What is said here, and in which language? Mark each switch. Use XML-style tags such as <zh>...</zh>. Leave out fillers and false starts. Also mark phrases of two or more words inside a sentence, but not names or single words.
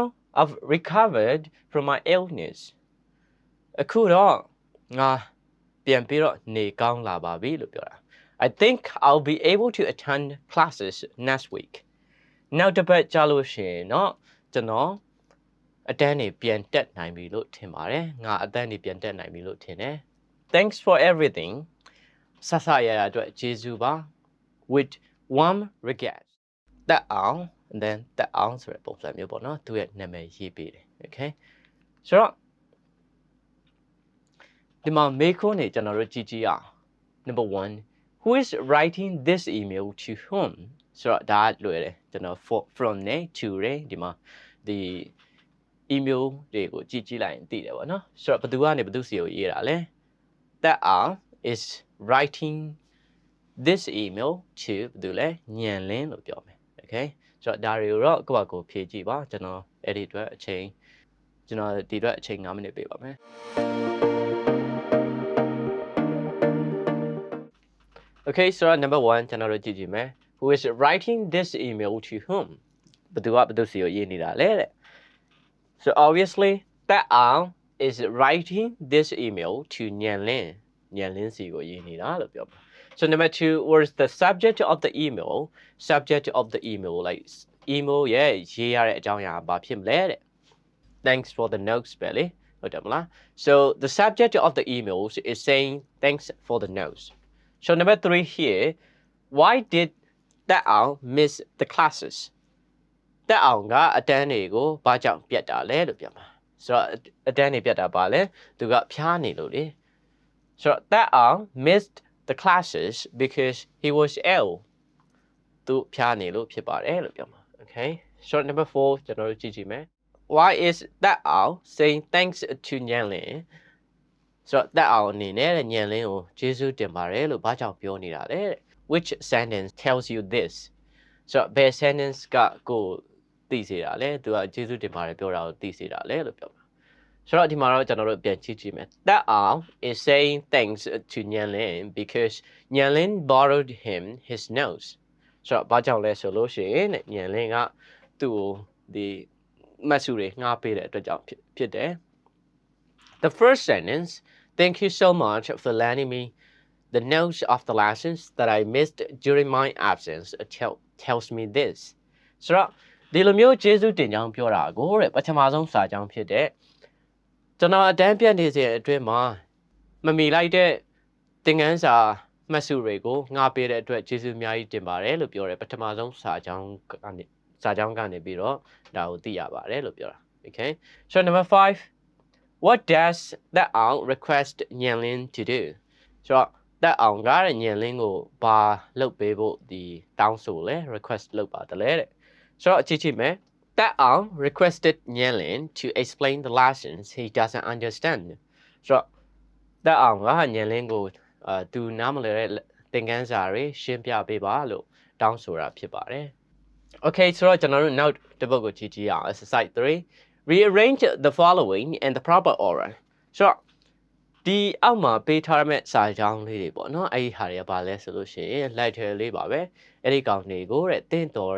<en>I've recovered from my illness</en> <my>အခုတော့ငါပြန်ပြီးတော့နေကောင်းလာပါပြီလို့ပြောတာ</my> <en>I think I'll be able to attend classes next week</en> <my>နောက်တစ်ပတ်ကြာလို့ရှိရင်เนาะကျွန်တော်အတန်းနေပြန်တက်နိုင်ပြီလို့ထင်ပါတယ်ငါအတန်းနေပြန်တက်နိုင်ပြီလို့ထင်တယ်</my> <en>Thanks for everything</en> <my>ဆဆရရအတွက်ကျေးဇူးပါ</my> <en>with warm regards</en> <my>တက်အောင်</my> <en>and then</en> <my>တက်အောင်ဆိုတဲ့ပုံစံမျိုးပေါ့နော်သူရဲ့နာမည်ရေးပေးတယ် okay ဆိုတော့ ဒီမှာမေးခွန်းနေကျွန်တော်တို့ကြည့်ကြည့်အောင်</my> <en>number 1 who is writing this email to whom</en> <my>ဆိုတော့ဒါလွယ်တယ်ကျွန်တော် from နဲ့ to တွေဒီမှာဒီ email တွေကိုကြည့်ကြည့်လိုက်ရင်သိတယ်ပေါ့နော်ဆိုတော့ဘယ်သူကနေဘယ်သူစီကိုရေးတာလဲ</my> <en>that is writing this email to</en> <my>ဘယ်သူလဲညံလင်းလို့ပြောမယ် okay ဆိုတော့ဒါတွေကိုတော့ကိုယ့်ဘာကိုဖြည့်ကြည့်ပါကျွန်တော်အဲ့ဒီအတွက်အချိန်ကျွန်တော်ဒီအတွက်အချိန်9မိနစ်ပေးပါမယ် okay ဆိုတော့ number 1ကျွန်တော်တို့ကြည့်ကြည့်မယ်</my> <en>who is writing this email to whom</en> <my>ဘယ်သူကဘယ်သူစီကိုရေးနေတာလဲတဲ့</my> <en>so obviously that is writing this email to</en> <my>ညံလင်းစီကိုရေးနေတာလို့ပြောမှာ</my> <en>so number 2 what is the subject of the email subject of the email like email</en> <my>ရဲ့ရေးရတဲ့အကြောင်းအရာဘာဖြစ်မလဲတဲ့</my> <en>thanks for the notes</en> <my>ပဲလေဟုတ်တယ်မလား</my> <en>so the subject of the emails is saying thanks for the notes so number 3 here why did that miss the classes</en> <my>တက်အောင်ကအတန်းတွေကိုဘာကြောင့်ပြတ်တာလဲလို့ပြောမှာဆိုတော့အတန်းတွေပြတ်တာပါလဲသူကဖျားနေလို့လေ ဆိုတော့တက်အောင်</my> <en>missed the classes because he was ill</en> <my>သူဖျားနေလို့ဖြစ်ပါတယ်လို့ပြောမှာ</my> <en>okay so number 4</en> <my>ကျွန်တော်တို့ကြည့်ကြည့်မယ်</my> <en>why is that saying thanks to</en> <my>ညံလင်းဆိုတော့တက်အောင်အနေနဲ့ညံလင်းကိုကျေးဇူးတင်ပါတယ်လို့ဘာကြောင့်ပြောနေတာလဲ which</my> <en>sentence tells you this</en> <my>ဆိုတော့ဘယ် sentence ကကိုသိစေတာလဲသူကကျေးဇူးတင်ပါတယ်ပြောတာကိုသိစေတာလဲလို့ပြောမှာဆိုတော့ဒီမှာတော့ကျွန်တော်တို့ပြန်ကြည့်ကြည့်မယ်</my> <en>that is saying thanks to</en> <my>ညံလင်း because ညံလင်း</my> <en>borrowed him his nose</en> <my>ဆိုတော့ဘာကြောင့်လဲဆိုလို့ရှိရင်ညံလင်းကသူ့ကိုဒီမတ်စုတွေငှားပေးတဲ့အတွက်ကြောင့်ဖြစ်တယ်</my> <en>the first sentence thank you so much for lending me the notes of the lessons that I missed during my absence tells me this</en> <my>ဆိုတော့ဒီလိုမျိုးကျေးဇူးတင်ကြောင်းပြောတာကိုတဲ့ပထမဆုံးစာကြောင်းဖြစ်တဲ့ကျွန်တော်အတန်းပြတ်နေစဉ်အတွင်းမှာမမီလိုက်တဲ့သင်ခန်းစာမှတ်စုတွေကိုငှားပေးတဲ့အတွက်ကျေးဇူးအများကြီးတင်ပါတယ်လို့ပြောတယ်ပထမဆုံးစာကြော င်းကနေပြီးတော့ဒါကိုသိရပါတယ်လို့ပြောတာ</my> <en>okay so number 5 what does that request</en> <my>ညံလင်း</my> <en>to do</en> <my>ဆိုတော့that ကညံလင်းကိုဘာလုပ်ပေးဖို့ဒီတောင်းဆိုလဲ request လုပ်ပါတယ်တဲ့ဆိုတော့ကြည့်ကြည့်မယ်</my> <en>that requested Nyelin to explain the lessons he doesn't understand</en> <my>ဆိုတော့ that ကညံလင်းကိုသူနားမလည်တဲ့သင်ခန်းစာတွေရှင်းပြပေးပါလို့တောင်းဆိုတာဖြစ်ပါတယ် okay ဆိုတော့ကျွန်တော်တို့နောက်တစ်ပုဒ်ကိုကြည့်ကြည့်အောင်</my> <en>exercise 3 rearrange the following in the proper order</en> <my>ဆိုတော့ ဒီအောက်မှာပေးထားတဲ့စာကြောင်းလေးတွေပေါ့နော်အဲ့ဒီဟာတွေကဘာလဲဆိုလို့ရှိရင် light ထဲလေးပါပဲအဲ့ဒီကောင်တွေကိုတဲ့တင့်တော်</my>